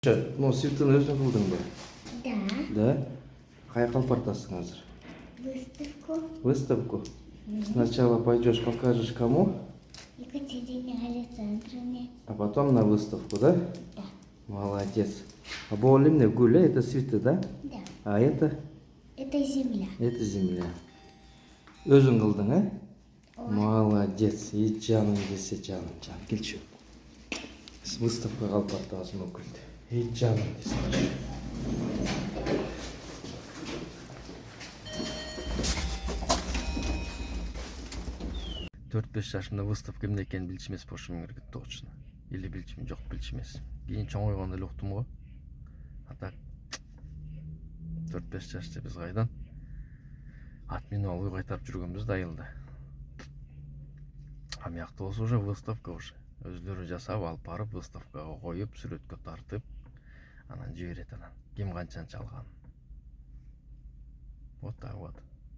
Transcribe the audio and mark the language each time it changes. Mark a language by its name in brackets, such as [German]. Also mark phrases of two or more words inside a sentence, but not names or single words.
[Kazakh] Ну, свиттің өзің қылдың ба? [Russian] Да. [Kazakh] Да? Қай қалпартасың қазір? [Russian] Выставку. Выставку? Сначала пойдешь, покажешь кому, Екатерине Александровне. а потом на выставку, да? Да. Молодец. А более гуля, это цветы, да? Да. А это? Это земля. Это земля. [Kazakh] Өзің қылдың, а? Ой. [Russian] Молодец. [Kazakh] И жаным десе жаным, жаным. Келші. Выставка қалпартасың өкілді. И жаным десе. [Kyrgyz] 4-5 жашымда выставка эмне экенин билчү эмес болушум керек точно. Или билчүмүн, жок билчү эмес. Кийин чоңойгондо эле уктум го. А так 4-5 жашта биз кайдан ат менен алып кайтарып жүргөнбүз да айылда. А мыякта болсо уже выставка уже. Өзлөрү жасап алып барып выставкага коюп, сүрөткө тартып, анан жиберет анан. Ким канчанчы алган. [Russian] Вот так вот.